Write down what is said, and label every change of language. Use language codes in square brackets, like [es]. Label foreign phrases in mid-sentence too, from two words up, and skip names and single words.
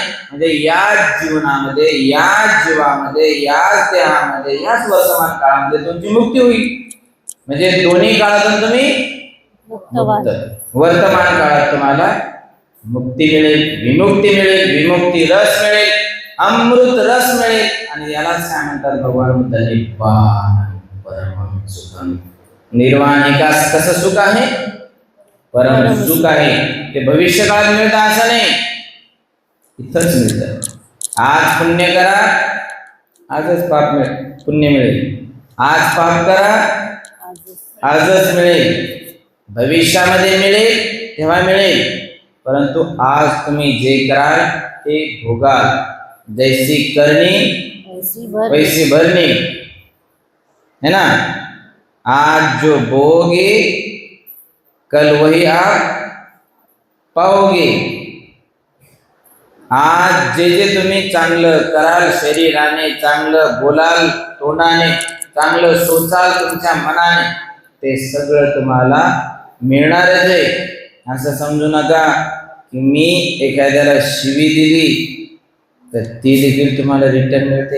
[mr] म्हणजे याच जीवनामध्ये, याच जीवामध्ये, याच देहामध्ये, याच वर्तमान काळामध्ये तुमची मुक्ती होईल. म्हणजे दोन्ही काळातून तुम्ही मुक्त. वर्तमान काळात तुम्हाला मुक्ती मिळेल, विमुक्ती मिळेल, विमुक्ती रस मिळेल, अमृत रस मिळेल. आणि यालाच काय म्हणतात भगवान बुद्ध? [pi] निर्वाण परम सुखम. [mr] निर्वाण एकाच कसं सुख आहे? परम सुख आहे. ते भविष्य काळात मिळतं असं नाही, इथंच मिळतं. आज पुण्य करा, आजच पाप मिळेल, पुण्य मिळेल. आज पाप करा, आजच मिळेल. भविष्यामध्ये मिळेल तेव्हा मिळेल, परंतु आज तुम्ही जे कराल ते भोगाल. [hi] जैसी करनी वैसी भरनी, है ना. आज जो बोगे कल वही आप पाओगे. [mr] आज जे जे तुम्ही चांगलं कराल शरीराने, चांगलं बोलाल तोंडाने, चांगलं सोचाल तुमच्या मनाने, ते सगळं तुम्हाला मिळणारच आहे. असं समजू नका की मी एखाद्याला शिवी दिली तर ती देखील तुम्हाला रिटर्न मिळते.